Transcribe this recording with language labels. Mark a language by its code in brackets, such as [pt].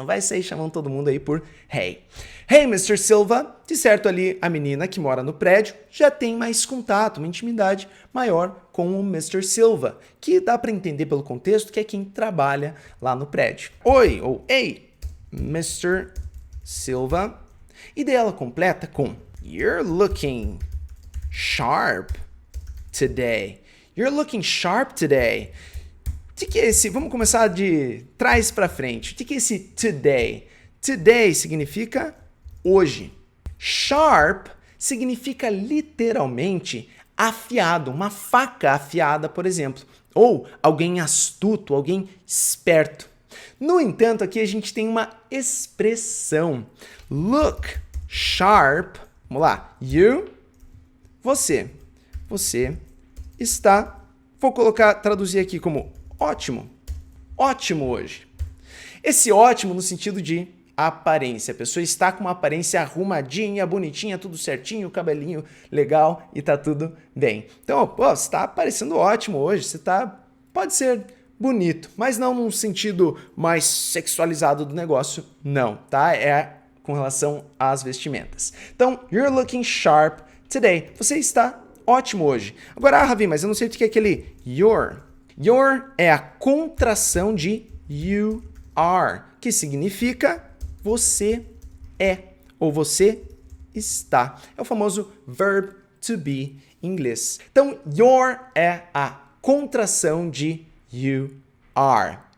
[pt] Não vai sair chamando todo mundo aí por hey. [en] Hey, Mr. Silva. [pt] De certo ali, a menina que mora no prédio já tem mais contato, uma intimidade maior com o Mr. Silva, que dá para entender pelo contexto que é quem trabalha lá no prédio. Oi, ou hey, Mr. Silva. E daí ela completa com [en] You're looking sharp today. You're looking sharp today. [pt] O que é esse? Vamos começar de trás para frente. O que é esse today? Today significa hoje. Sharp significa literalmente afiado, uma faca afiada, por exemplo. Ou alguém astuto, alguém esperto. No entanto, aqui a gente tem uma expressão. [en] Look sharp. [pt] Vamos lá. You, você. Você está. Vou traduzir aqui como ótimo. Ótimo hoje. Esse ótimo no sentido de aparência. A pessoa está com uma aparência arrumadinha, bonitinha, tudo certinho, cabelinho legal e tá tudo bem. Então, pô, você está parecendo ótimo hoje. Você tá... Pode ser bonito, mas não num sentido mais sexualizado do negócio, não, tá? É com relação às vestimentas. [en] Então, you're looking sharp today. [pt] Você está ótimo hoje. Agora, Ravi, mas eu não sei o que é aquele your. Your é a contração de [en] you are, [pt] que significa você é ou você está. É o famoso [en] verb to be [pt] em inglês. Então, your é a contração de you are.